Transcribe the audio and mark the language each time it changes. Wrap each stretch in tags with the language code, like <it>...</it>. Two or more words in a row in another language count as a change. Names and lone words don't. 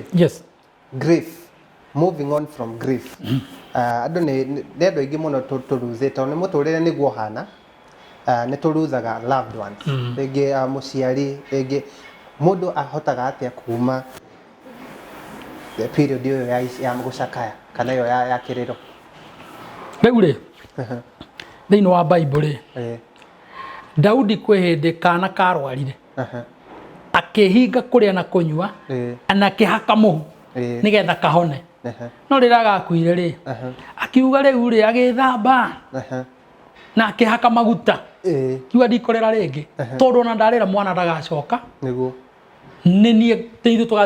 <en>Yes. Grief, moving on from grief.</en> <ki>Andũ nĩ andũ aingĩ mũno tũruzĩte nĩ mũtũrĩre nĩguo hana nĩ tũruzaga</ki> <en>loved ones.</en> <ki>Rĩngĩ mũciari rĩngĩ mũndũ ahotaga atĩa kuma period ĩyo ya gũcakaya kana ĩyo ya kĩrĩro. Rĩu rĩ thĩinĩ wa Bible Daudi kwĩ hĩndĩ kana karwarire akĩhinga kũrĩa na kũnyua na akĩhaka mũhu nĩgetha kahone no rĩrĩa gakuire rĩ akiuga rĩu rĩ agĩthamba na akĩhaka maguta kiuga ndikorera rĩngĩ tondũ ona ndarĩra mwana ndagacoka nĩguo nĩniĩ teithu tũgathi</ki>